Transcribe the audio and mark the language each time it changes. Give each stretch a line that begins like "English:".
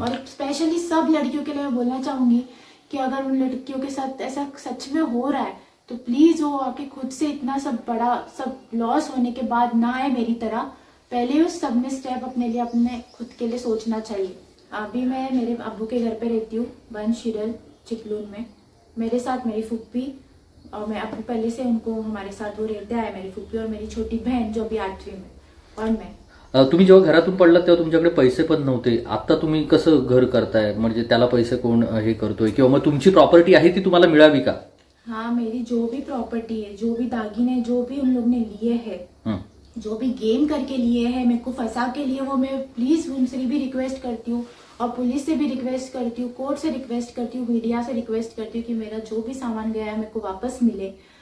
Hindi: और स्पेशली सब लड़कियों के लिए मैं बोलना चाहूंगी कि अगर उन लड़कियों के साथ ऐसा सच में हो रहा है तो प्लीज वो आके खुद से इतना सब बड़ा सब लॉस होने के बाद ना आए मेरी तरह, पहले उस सब में स्टेप अपने लिए, अपने खुद के लिए सोचना चाहिए। अभी मैं मेरे अब्बू के घर पे रहती हूँ, बनशिरल चिपलून में। मेरे साथ मेरी फुप्पी और मैं अब्बू पहले से उनको हमारे साथ वो रहते आए, मेरी फुप्पी और मेरी छोटी बहन जो अभी 8वीं में, और मैं।
Marathi: तुम्ही जेव्हा घरातून पडलात तेव्हा तुमच्याकडे पैसे पण नव्हते. आता तुम्ही कसं घर करताय? म्हणजे त्याला पैसे कोण हे करतोय, किंवा मग तुमची प्रॉपर्टी आहे ती तुम्हाला मिळावी का?
Hindi: हाँ, मेरी जो भी प्रॉपर्टी है, जो भी दागिने जो भी उन लोग ने लिए हैं, जो भी गेम करके लिए हैं, मेरे को फंसा के लिए, वो मैं प्लीज उनसे भी रिक्वेस्ट करती हूँ और पुलिस से भी रिक्वेस्ट करती हूँ, कोर्ट से रिक्वेस्ट करती हूँ, मीडिया से रिक्वेस्ट करती हूँ कि मेरा जो भी सामान गया है मेरे को वापस मिले।